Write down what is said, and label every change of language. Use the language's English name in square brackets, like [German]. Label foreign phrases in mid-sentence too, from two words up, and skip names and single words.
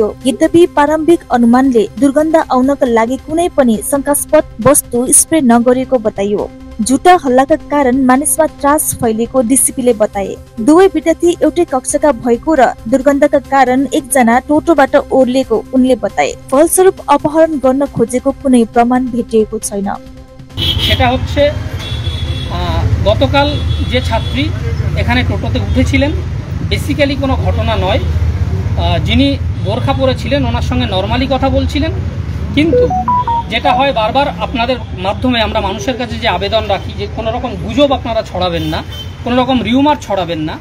[Nepali] यद्यपि प्रारम्भिक अनुमानले दुर्गन्ध आउनका लागि कुनै पनि शंकास्पद वस्तु स्प्रे नगरेको बताइयो। झुटा हल्लाका कारण मानिसमा त्रास फैलिएको डीसीपीले बताए। दुवै विद्यार्थी एउटै कक्षाका भएको र दुर्गन्धका कारण एकजना टोटोबाट ओर्लिएको उनले बताए। फलस्वरूप अपहरण गर्न खोजेको कुनै प्रमाण भेटिएको छैन। [Bangla] এটা হচ্ছে গতকাল যে ছাত্রী এখানে টোটোতে উঠেছিলেন, বেসিক্যালি কোনো ঘটনা নয়। যিনি বোরখা পরেছিলেন ওনার সঙ্গে নরমালি কথা বলছিলেন, কিন্তু যেটা হয় বারবার আপনাদের মাধ্যমে আমরা মানুষের কাছে যে আবেদন রাখি যে কোনো রকম গুজব আপনারা ছড়াবেন না, কোনো রকম রিউমার ছড়াবেন না।